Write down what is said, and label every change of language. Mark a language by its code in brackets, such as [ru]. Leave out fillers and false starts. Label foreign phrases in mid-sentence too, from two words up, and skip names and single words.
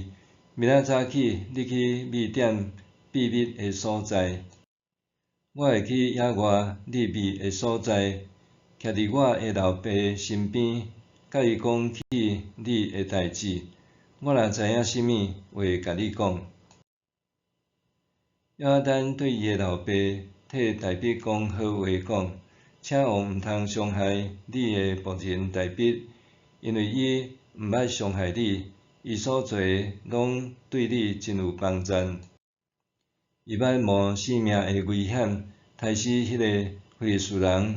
[nan] 明仔早起，你去米店秘密的所在，我会去野外秘密的所在，徛伫我的老爸身边，甲伊讲起你的代志。我若知影甚物话，甲你讲。约拿單对伊的老爸替大衛講好話，講：請王毋通傷害你的僕人大衛，因為伊毋捌傷害你，伊所做的攏對你真有幫贊。伊捌冒性命的危險，殺死迄個非利士人。